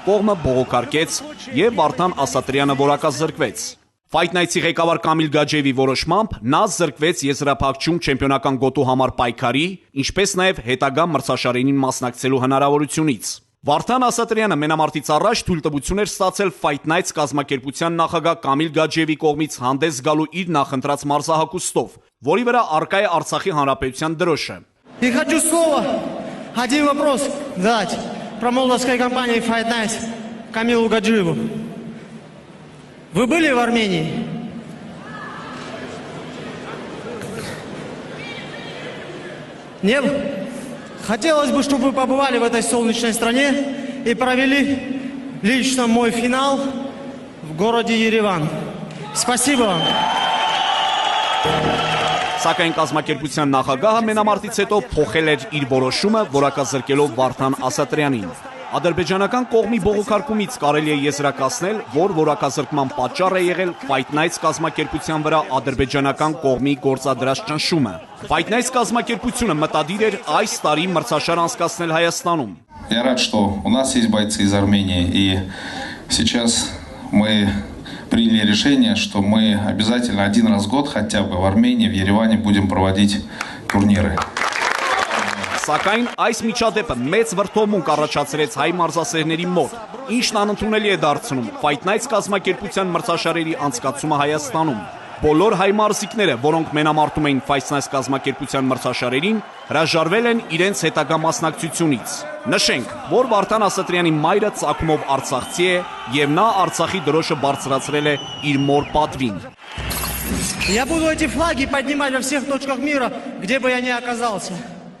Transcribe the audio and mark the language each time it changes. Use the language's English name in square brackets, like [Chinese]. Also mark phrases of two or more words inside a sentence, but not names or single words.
[Armenian] կողմը բողոքարկեց և Վարդան Ասատրյանը որակազրկվեց։ Fight Nights-ի ղեկավար Կամիլ Գաջեևի որոշմամբ նա զրկվեց եզրափակչում չեմպիոնական գոտու համար պայքարի, ինչպես նաև հետագա մրցաշարերին մասնակցելու հնարավորությունից։ Վարդան Ասատրյանը մենամարտից առաջ թույլտվություն էր ստացել Fight Nights կազմակերպության նախագահ Կամիլ Գաջեևի կողմից հանդես գալու իր նախընտրած մարզահագուստով, որի վրա առկա է Արցախի Հանրապետության դրոշը։ [Russian] И хочу слово, один вопрос дать про молдавской компании Fight Nights Камилу Гаджиеву. Вы были в Армении? Нет? Хотелось бы, чтобы вы побывали в этой солнечной стране и провели лично мой финал в городе Ереван. Спасибо вам. [Armenian] Սակայն կազմակերպության նախագահը մենամարտից հետո փոխել էր իր որոշումը, որակազրկելով Վարդան Ասատրյանին։ Ադրբեջանական կողմի բողոքարկումից կարելի է եզրակացնել, որ որակազրկման պատճառ է եղել Fight Nights կազմակերպության վրա ադրբեջանական կողմի գործադրած ճնշումը։ Fight Nights կազմակերպությունը մտադիր էր այս տարի մրցաշար անցկացնել Հայաստանում։ [Russian] Я рад, что у нас есть бойцы из Армении, и сейчас мы приняли решение, что мы обязательно один раз в год хотя бы в Армении, в Ереване будем проводить турниры. [Armenian] Սակայն այս միջադեպը մեծ վրդովմունք առաջացրեց հայ մարզասերների մոտ, ինչն անընդունելի է դարձնում Fight Nights կազմակերպության մրցաշարերի անցկացումը Հայաստանում։ Բոլոր հայ մարզիկները, որոնք մենամարտում էին Fight Nights կազմակերպության մրցաշարերին, հրաժարվել են իրենց հետագա մասնակցությունից։ Նշենք, որ Վարդան Ասատրյանի մայրը ծագումով արցախցի է և նա Արցախի դրոշը բարձրացրել է իր մոր պատվին։ [Russian] Я буду эти флаги поднимать во всех точках мира, где бы я ни оказался.